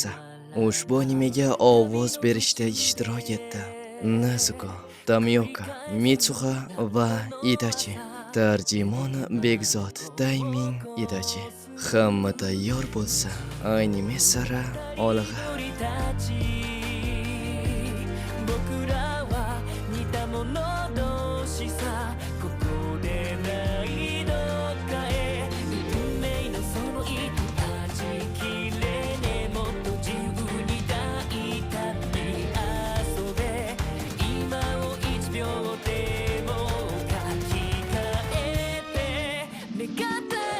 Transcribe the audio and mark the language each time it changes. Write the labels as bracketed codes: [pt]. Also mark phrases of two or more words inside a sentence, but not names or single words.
[uz] Ushbu animega ovoz berishda ishtirok etdi Nezuko, Tamioka, Mitsuha va Itachi. Tarjimon Begzod Taiming Itachi. Hamma tayyor bo'lsa, anime sara olg'a. [ja] 僕らは似た者同士さここでないどっかへ運命のその糸断ち切れねえもっと自由に大胆に遊べ今を1秒でも書き換えて願ったら